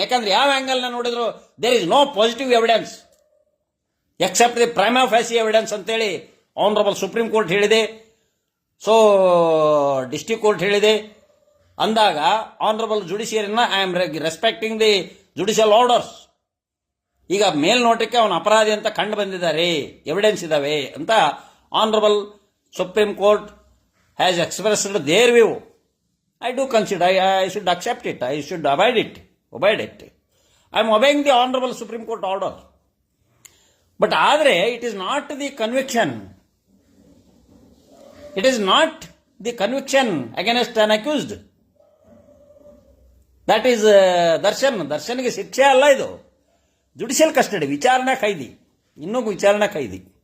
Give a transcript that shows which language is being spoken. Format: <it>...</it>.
<kn>ಯಾಕಂದ್ರೆ ಯಾವ ಆಂಗಲ್ನ ನೋಡಿದ್ರು</kn> <en>there is no positive evidence except the prima facie evidence</en> <kn>ಅಂತೇಳಿ</kn> <en>Honourable supreme court ಹೇಳಿದೆ, so district court ಹೇಳಿದೆ.</en> <kn>ಅಂದಾಗ</kn> <en>Honourable ಜುಡಿಷಿಯರಿನ I am respecting the judicial orders.</en> <kn>ಈಗ ಮೇಲ್ನೋಟಕ್ಕೆ ಅವನ ಅಪರಾಧಿ ಅಂತ ಕಂಡು ಬಂದಿದ್ದಾರೆ, ಎವಿಡೆನ್ಸ್ ಇದಾವೆ ಅಂತ honourable supreme court</kn> <en>Has expressed their view. I do consider I should accept it. I should obey it. I am obeying the Honorable Supreme Court order. But</en> <kn>ಆದರೆ</kn> <en>it is not the conviction. It is not the conviction against an accused. That is</en> <kn>ದರ್ಶನ್ಗೆ ಶಿಕ್ಷೆ ಅಲ್ಲ ಇದು. Judicial custody, ವಿಚಾರಣಾ ಖೈದಿ, ಇನ್ನೂ ವಿಚಾರಣಾ ಖೈದಿ.</kn>